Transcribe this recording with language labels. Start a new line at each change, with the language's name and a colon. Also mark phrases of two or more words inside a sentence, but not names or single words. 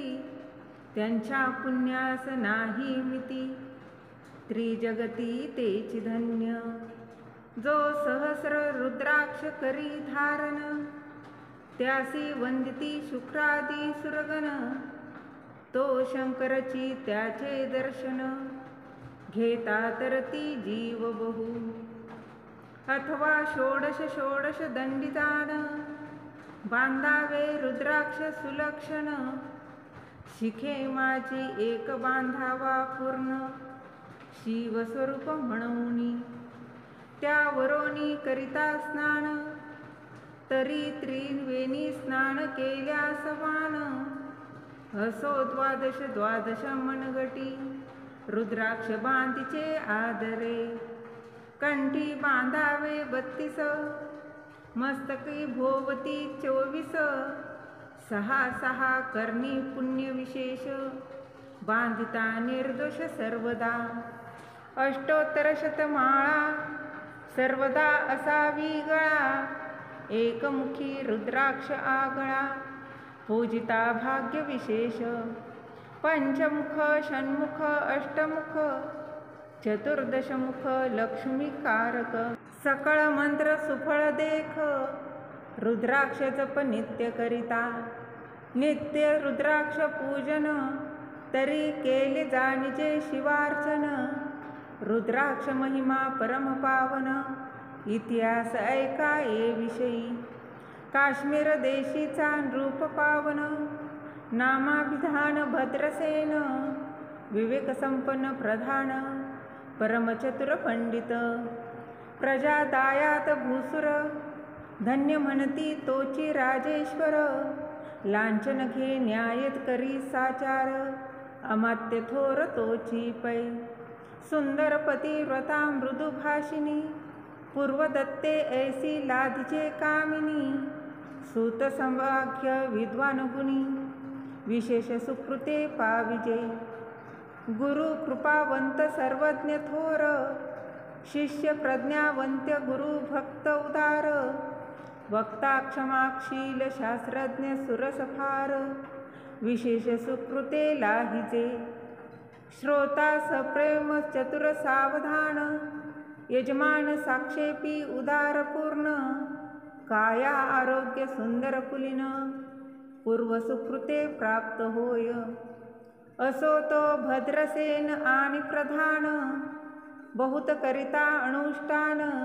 Marathi: त्यांच्या पुण्यास नाही मिती, त्रिजगती तेची धन्य. जो सहस्र रुद्राक्ष करी धारण, त्यासी वंदिती शुक्रादी सुरगण. तो शंकरची त्याचे दर्शन, घेता तरती जीव बहु. अथवा षोडश षोडश दंडितान, बांधावे रुद्राक्ष सुलक्षण. शिखे माझी एक बांधावा पूर्ण, शिवस्वरूप म्हणूनी. त्यावरोनी करिता स्नान, तरी त्रिवेणी स्नान केल्या समान. असो द्वादश द्वादश मनगटी, रुद्राक्ष बांधीचे आदरे. कंठी बांधावे 32, मस्तकी भोवती 24. सहा सहा करणी पुण्य विशेष, बांधिता निर्दोष सर्वदा. अष्टोत्तर शतमाळा, सर्वदा असावी गळा. एकमुखी रुद्राक्ष आगळा, पूजिता भाग्य विशेष. पंचमुख षण्मुख अष्टमुख, चतुर्दशमुख लक्ष्मीकारक. सकळ मंत्र सुफळ देख, रुद्राक्ष जप नित्य करिता. नित्य रुद्राक्ष पूजन, तरी केले जाणीजे शिवार्चन. रुद्राक्ष महिमा परम पावन, इतिहास ऐका ये विषयी. काश्मीर देशीचा नृप पावन, नामाभिधान भद्रसेन. विवेक संपन्न प्रधान, परमचतुर पंडित. प्रजा दायात भूसुर, धन्य म्हणती तोची राजेश्वर. लांछन घे न्यायत करी साचार, अमात्य थोर तोची पै. सुंदर पतिव्रता मृदुभाषिणी, पूर्वदत्ते ऐसी लाधिचे कामिनी. सूत संवाक्य विद्वान गुणी, विशेष सुकृते पाविजे. गुरु कृपावंत सर्वज्ञ थोर, शिष्य प्रज्ञावंत्य गुरु भक्त उदार. वक्ता क्षमाशील शास्त्रज्ञ सुरसफार, विशेष सुकृते लाहिजे. श्रोता सप्रेम चतुर सावधान, यजमान साक्षेपी उदारपूर्ण. काया आरोग्य सुंदर कुलीन, पूर्व सुकृते प्राप्त होय. असो तो भद्रसेन आणि प्रधान, बहुत करिता अनुष्ठान.